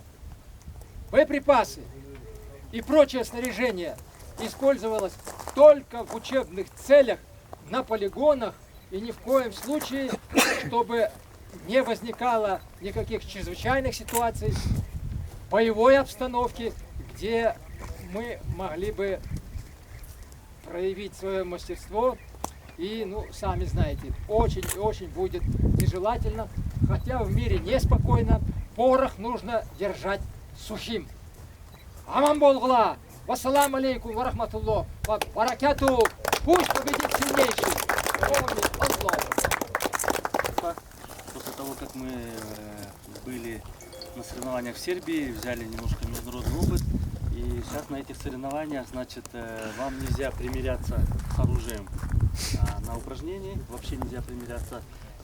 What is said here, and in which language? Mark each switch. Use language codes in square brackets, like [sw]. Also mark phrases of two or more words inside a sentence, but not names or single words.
[ru] боеприпасы и прочее снаряжение использовалось только в учебных целях, на полигонах, и ни в коем случае, чтобы не возникало никаких чрезвычайных ситуаций, боевой обстановки, где мы могли бы проявить свое мастерство. И, сами знаете, очень и очень будет нежелательно, хотя в мире неспокойно, порох нужно держать сухим. [kk] Аман болғыла! [ar] والسلام عليكم ورحمة الله وبركاته! [ru] Пусть победит сильнейший! После того, как мы были на соревнованиях в Сербии, взяли немножко международный опыт, и сейчас на этих соревнованиях, значит, вам нельзя примиряться с оружием на упражнении, вообще нельзя примиряться.